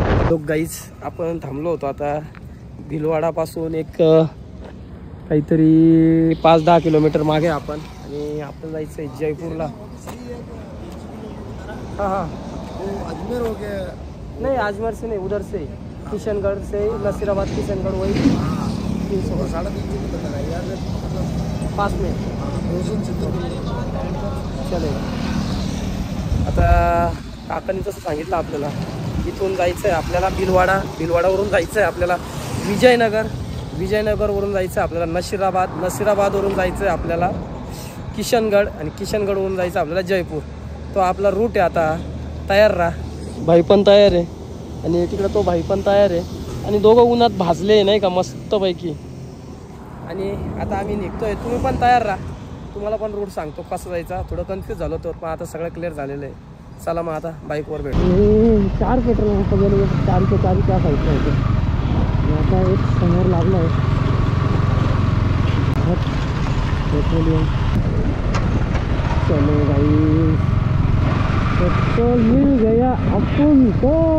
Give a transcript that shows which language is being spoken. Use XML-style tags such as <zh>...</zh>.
<mr>लोक गाईज, आपण थांबलो होतो आता भीलवाडापासून एक काहीतरी 5-10 किलोमीटर मागे आपण, आणि आपण जायचं आहे जयपूरला.</mr> <hi>हाँ हाँ, अजमेर हो गया? नहीं, अजमेर से नहीं, उधर से किशनगढ़ से नसीराबाद, किशनगढ़ वही 300 पास में चलेगा.</hi> <mr>आता काकांनी तसं सांगितलं आपल्याला, इथून जायचं आहे आपल्याला भीलवाडा, भीलवाडावरून जायचं आहे आपल्याला विजयनगर, विजयनगरवरून जायचं आहे आपल्याला नसीराबाद, नसीराबादवरून जायचं आहे आपल्याला किशनगढ़, आणि किशनगढ़वरून जायचं आपल्याला जयपूर. तो आपला रूट आहे. आता तयार राहा. भाई पण तयार आहे आणि तिकडं तो भाई पण तयार आहे, आणि दोघं उन्हात भाजले नाही का मस्तपैकी. आणि आता आम्ही निघतोय, तुम्ही पण तयार राहा. तुम्हाला पण रूट सांगतो कसं जायचा. थोडं कन्फ्यूज झालो तर, पण आता सगळं क्लिअर झालेलं आहे. चला मग आता बाईकवर भेटू. 4 पेट्रोल पंप गेले, 4 त्या साईडला होते. आता एक समोर लागला आहे पेट्रोलियम.</mr> <hi>चलो भाई, पेट्रोल मिल गया अपन को.</hi>